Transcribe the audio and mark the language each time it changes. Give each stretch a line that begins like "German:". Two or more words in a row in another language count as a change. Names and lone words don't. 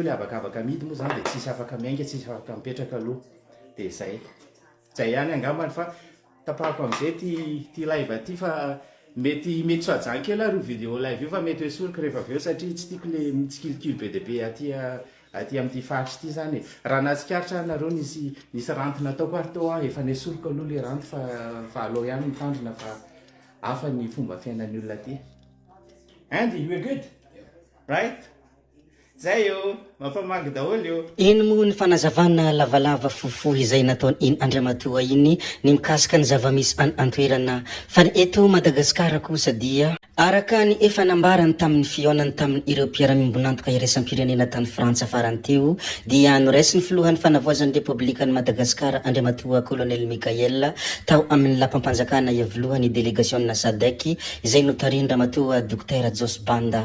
Malagasy: le abakabaka midy moa zany de tsisy afaka miainga tsisy afaka mipetraka aloha de zay ihany angambany fa tapahako am'izay ty live aty fa mety soajan kely ro vidéo live io fa mety hoe soroka rehefa avy eo satria tsy tiako le mitsikilokilo be de be aty amin'ity faritra ity zany raha natsikaritra nareo nisy ranty nataoko ary teo efa nesoroka aloha le ranty fa aloha ihany mitandrina fa hafa ny fomba fiainan'ny olona aty.
English: Andy, you are good? Right?
Malagasy: Zay io mampamagy daholo io. Iny moa ny fanazavana lavalava fohifohy izay nataony iny Andriamatoa iny ny mikasika ny zava-misy antoerana fa ny eto Madagasikara kosa dia araka ny efa nambarany tamin'ny fihaonany tamin'ny ireo mpiara-miombonantoka iraisam-pirenena tany Frantsa farany teo dia noraisy ny filohan'ny fanavoazan'ny Repoblikan'ny Madagasikara Andriamatoa Colonel Mikael tao amin'ny lapam-panjakana iavlohany delegationina SADC izay notarindra Ramatoa Dr Jos Banda.